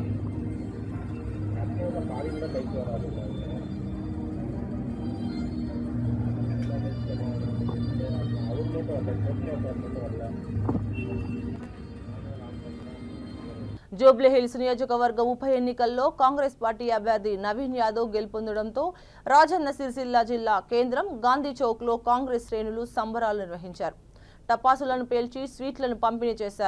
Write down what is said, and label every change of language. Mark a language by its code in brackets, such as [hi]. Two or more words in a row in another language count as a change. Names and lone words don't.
[ta] கரெக்டாக பாதி கூட கைக்கு வராது. அவர் மட்டும் வரல. [te] జూబ్లీహిల్స్ నియోజకవర్గ ఉప ఎన్నికల్లో కాంగ్రెస్ పార్టీ అభ్యర్థి నవీన్ యాదవ్ గెలుపొందడంతో రాజన్న సిరిసిల్ల జిల్లా కేంద్రం గాంధీ చౌక్లో కాంగ్రెస్ శ్రేణులు సంబరాలు నిర్వహించారు. టపాసులను పేల్చి స్వీట్లను పంపిణీ చేశారు.